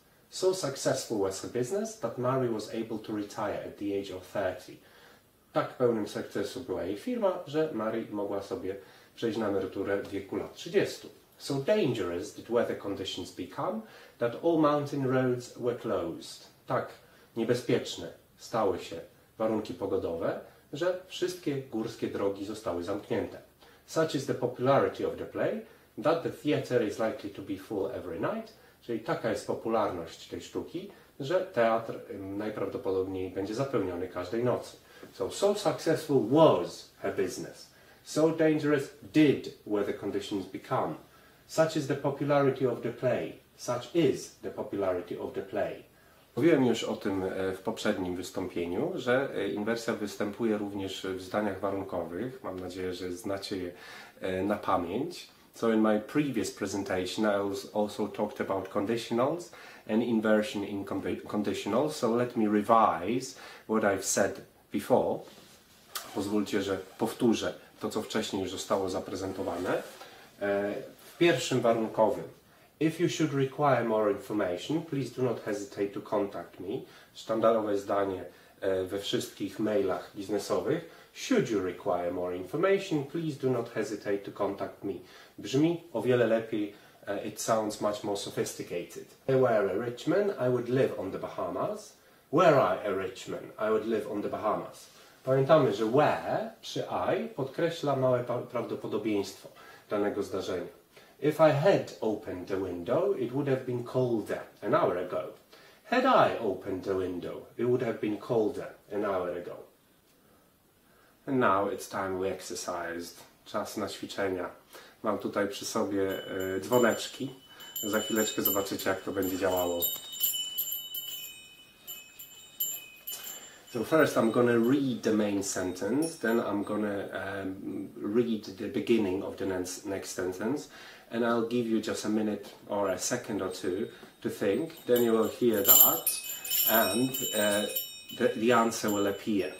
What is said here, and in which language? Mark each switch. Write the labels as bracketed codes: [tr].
[en] So successful was her business that Mary was able to retire at the age of 30. [pl] Tak pełnym sukcesu była jej firma, że Mary mogła sobie przejść na emeryturę w wieku lat 30. [en] So dangerous did weather conditions become that all mountain roads were closed. [pl] Tak niebezpieczne stały się warunki pogodowe, że wszystkie górskie drogi zostały zamknięte. [en] Such is the popularity of the play that the theatre is likely to be full every night. [pl] Czyli taka jest popularność tej sztuki, że teatr najprawdopodobniej będzie zapełniony każdej nocy. [en] So successful was her business. So dangerous did weather conditions become. Such is the popularity of the play. Such is the popularity of the play. [pl] Mówiłem już o tym w poprzednim wystąpieniu, że inwersja występuje również w zdaniach warunkowych. Mam nadzieję, że znacie je na pamięć. [en] So in my previous presentation I also talked about conditionals and inversion in conditionals. So let me revise what I've said before. [pl] Pozwólcie, że powtórzę to, co wcześniej już zostało zaprezentowane. W pierwszym warunkowym, [en] if you should require more information, please do not hesitate to contact me. [pl] Sztandarowe zdanie we wszystkich mailach biznesowych. [en] Should you require more information, please do not hesitate to contact me. [pl] Brzmi o wiele lepiej, [en] it sounds much more sophisticated. If I were a rich man, I would live on the Bahamas. Were I a rich man, I would live on the Bahamas. [pl] Pamiętamy, że were przy I podkreśla małe prawdopodobieństwo danego zdarzenia. [en] If I had opened the window, it would have been colder an hour ago. Had I opened the window, it would have been colder an hour ago. And now it's time we exercised. [pl] Czas na ćwiczenia. Mam tutaj przy sobie dzwoneczki. Za chwileczkę zobaczycie, jak to będzie działało. [en] So first I'm going to read the main sentence, then I'm going to read the beginning of the next sentence, and I'll give you just a minute or a second or two to think, then you will hear that, and the answer will appear.